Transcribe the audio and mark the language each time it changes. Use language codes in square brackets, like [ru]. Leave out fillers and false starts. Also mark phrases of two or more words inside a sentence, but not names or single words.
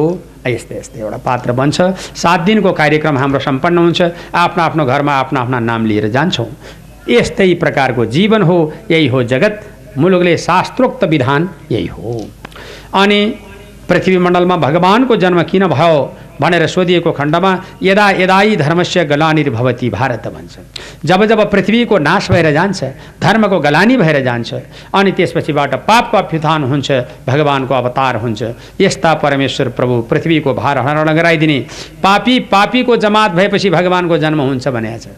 [ne] यस्तै यस्तै एउटा पात्र बन्छ। 7 दिनको कार्यक्रम हाम्रो सम्पन्न हुन्छ। आफ्नो आफ्नो घरमा आफ्ना आफ्ना नाम लिएर जान्छौँ। यस्तै प्रकारको जीवन हो। यही हो जगत। मुलुकले शास्त्रोक्त विधान यही हो। अनि पृथ्वीमण्डलमा भगवानको जन्म किन भयो भनेर सोधिएको खण्डमा [sa] यदा यदायी धर्मस्य गलानिर्भवति भारत [ne] भन्छ। जब जब पृथ्वीको नाश भएर जान्छ, धर्मको गलानी भएर जान्छ, अनि त्यसपछिबाट पापको अभ्युत्थान हुन्छ, भगवानको अवतार हुन्छ। यस्ता परमेश्वर प्रभु पृथ्वीको भार हरण गराइदिने पापीको जमात भएपछि भगवानको जन्म हुन्छ भनेको छ।